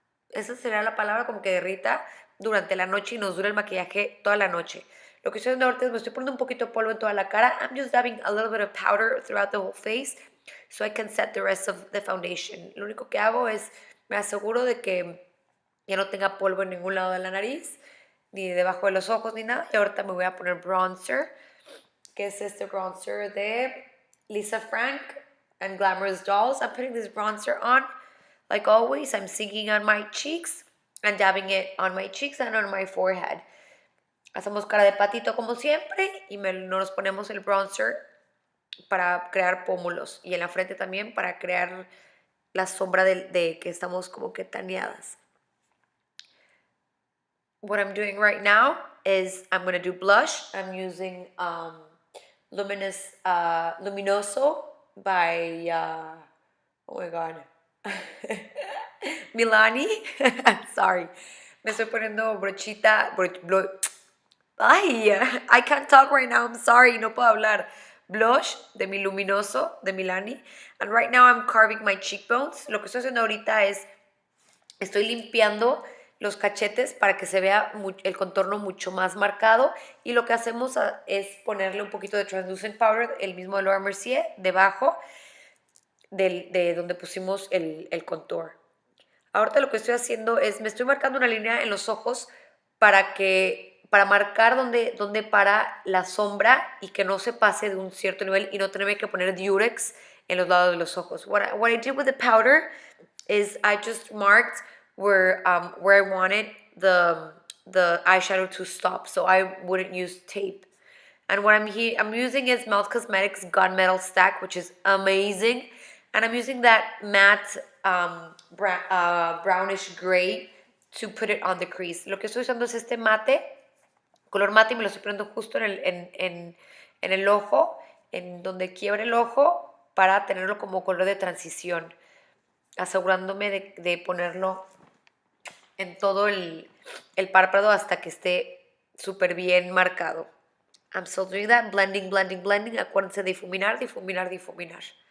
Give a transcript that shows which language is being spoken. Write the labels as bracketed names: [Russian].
[Spanish] Esa sería la palabra, como que derrita durante la noche y nos dura el maquillaje toda la noche. Lo que estoy haciendo ahorita es me estoy poniendo un poquito de polvo en toda la cara. [English] I'm just dabbing a little bit of powder throughout the whole face so I can set the rest of the foundation. [Spanish] Lo único que hago es me aseguro de que ya no tenga polvo en ningún lado de la nariz, ni debajo de los ojos, ni nada. Y ahorita me voy a poner bronzer, que es este bronzer de Lisa Frank and Glamorous Dolls. [English] I'm putting this bronzer on. Like always, I'm sinking on my cheeks and dabbing it on my cheeks and on my forehead. [Spanish] Hacemos cara de patito como siempre y nos ponemos el bronzer para crear pómulos y en la frente también para crear la sombra de que estamos como que taneadas. [English] What I'm doing right now is I'm going to do blush. I'm using Luminoso by, oh my God, Milani. Sorry. [Spanish] Me estoy poniendo brochita. [English] Ay, I can't talk right now. I'm sorry. [Spanish] No puedo hablar. Blush de mi Luminoso, de Milani. [English] And right now I'm carving my cheekbones. [Spanish] Lo que estoy haciendo ahorita es, estoy limpiando los cachetes para que se vea el contorno mucho más marcado. Y lo que hacemos es ponerle un poquito de translucent powder, el mismo de Laura Mercier, debajo de donde pusimos el contour. Ahorita lo que estoy haciendo es, me estoy marcando una línea en los ojos para marcar dónde para la sombra y que no se pase de un cierto nivel y no tener que poner diurex en los lados de los ojos. [English] What I did with the powder is I just marked where I wanted the eyeshadow to stop, so I wouldn't use tape. And what I'm using is Melt Cosmetics Gunmetal Stack, which is amazing. And I'm using that matte brownish gray to put it on the crease. [Spanish] Lo que estoy usando es este mate, color mate, y me lo estoy poniendo justo en el ojo, en donde quiebra el ojo, para tenerlo como color de transición, asegurándome de ponerlo en todo el párpado hasta que esté súper bien marcado. [English] I'm still doing that, blending, blending, blending. [Spanish] Acuérdense de difuminar, difuminar, difuminar.